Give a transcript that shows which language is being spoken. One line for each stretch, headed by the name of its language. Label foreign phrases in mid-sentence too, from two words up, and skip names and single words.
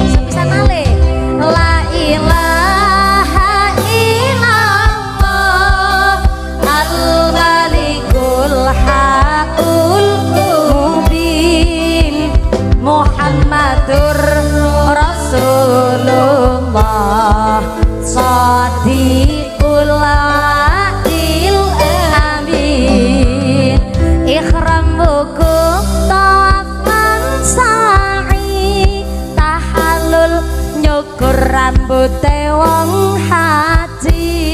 Javanese: Sepisan malih
Arabic: لا إله إلا الله الملك الحق المبين محمد رسول الله صادق الوعد الأمين.
Javanese: Ikhram wukuf tawaf sa'i tahallul nyukur rambute wong haji.